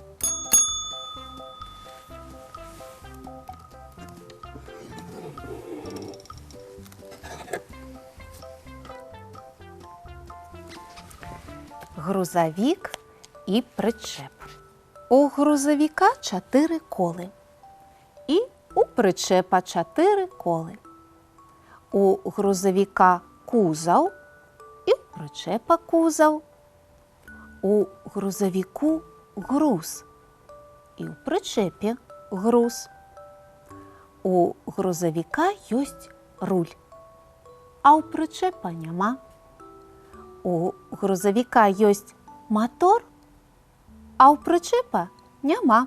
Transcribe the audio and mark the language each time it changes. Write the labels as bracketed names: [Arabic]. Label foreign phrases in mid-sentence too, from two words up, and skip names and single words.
[Ukrainian] Грузовик і причеп. У грузовика 4 коли і у причепа 4 коли. У грузовика кузов і у причепа кузов. У грузовику груз і у причепе груз. [Belarusian] У грузовика ёсць руль, а у причепа няма. У грузовика ёсць мотор, а у причепа няма.